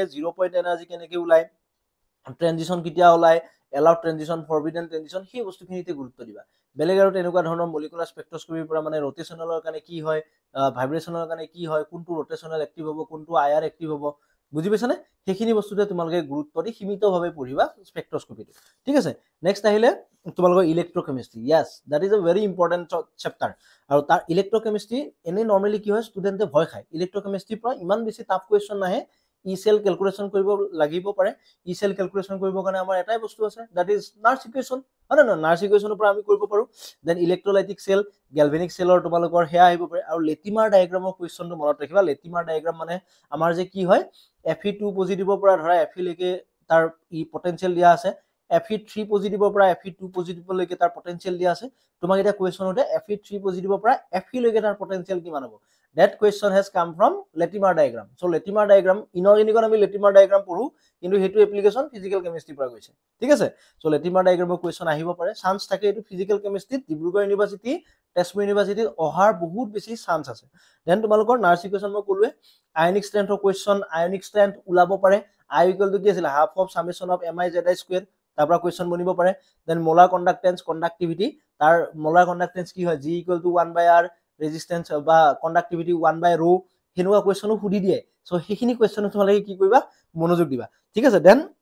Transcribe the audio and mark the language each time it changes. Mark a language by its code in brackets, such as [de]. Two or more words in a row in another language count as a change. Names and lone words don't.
[as] 0 [en] point energy [as] কেনেকৈ ওলাই ট্ৰানজিশন কেতিয়া ওলাই [en] allowed transition forbidden transition [as] সেই বস্তুখিনিতে গুৰুত্ব দিবা বেলেগ আৰু তেনেকুৱা ধৰণৰ [en] molecular spectroscopy [as] পৰা মানে ৰোটেশনেলৰ কাৰণে কি হয় ভাইব্ৰেশনৰ কাৰণে কি হয় কোনটো [en] rotational active [as] হ'ব কোনটো [en] IR active [as] হ'ব বুজি পাইছানে সেইখিনি বস্তুতে তোমালোকে গুৰুত্ব দি সীমিতভাৱে পঢ়িবা স্পেক্ট্ৰস্কপিটো ঠিক আছে নেক্সট আহিলে তোমালোকৰ ইলেক্ট্ৰোকেমিস্ট্ৰি [en] yes that is a very important chapter [as] আৰু তাৰ ইলেক্ট্ৰোকেমিস্ট্ৰি এনে নৰ্মালি কি হয় ষ্টুডেন্টে ভয় খায় ইলেক্ট্ৰোকেমিস্ট্ৰিৰ পৰা ইমান বেছি [en] tough question [as] নাহে [en] E cell calculation [as] কৰিব লাগিব পাৰে [en] E cell calculation [as] কৰিবৰ কাৰণে আমাৰ এটাই বস্তু আছে [en] that is Nernst equation [as] হয় না [en] Nernst equation [as] পৰা আমি কৰিব পাৰো দেন [en] electrolytic cell galvanic cell [as] তোমালোকৰ হেয়া আহিব পাৰে আৰু [en] Latimer diagram question [as] মনত ৰাখিবা [en] Latimer diagram [as] মানে আমাৰ যে কি হয় Fe2 পজিটিভৰ পৰা ধৰা Fe লৈকে তাৰ [en] E potential [as] দিয়া আছে Fe3 পজিটিভৰ পৰা Fe2 পজিটিভলৈকে তাৰ পটেনশিয়াল দিয়া আছে তোমাক এটা কোৱেশ্চন উঠে Fe3 পজিটিভৰ পৰা Fe লৈকে তাৰ পটেনশিয়াল কিমান হ'ব [en] that question has come from Latimer diagram so Latimer diagram inorganic আমি Latimer diagram পঢ়ো [as] কিন্তু হেতু [en] application physical chemistry [as] পৰা গৈছে ঠিক আছে [en] সো Latimer [as] diagram কোৱেশ্চন আহিব পাৰে চান্স থাকে এটো [en] physical chemistry [as] ডিব্ৰুগড় ইউনিভাৰ্সিটি তেজপুৰ ইউনিভাৰ্সিটি অহাৰ বহুত বেছি চান্স আছে দেন তোমালোকৰ [en] Nernst equation [as] মই কলোৱে [en] ionic strength question ionic strength [as] ওলাব পাৰে [en] I equal to [as] কি আছিল [en] half of summation of mi zi square [as] তাৰ পৰা কোৱেশ্চন বনিব পাৰে দেন [en] molar conductance conductivity [as] তাৰ [en] molar conductance [as] কি হয় [en] g equal to 1/r resistance [as] বা কণ্ডাক্টিভিটি 1/ρ হেনুৱা কোৱেশ্চনো সুধি দিয়ে সো হেখিনি কোৱেশ্চন তোমালোকে কি কৰিবা মনোযোগ দিবা ঠিক আছে দেন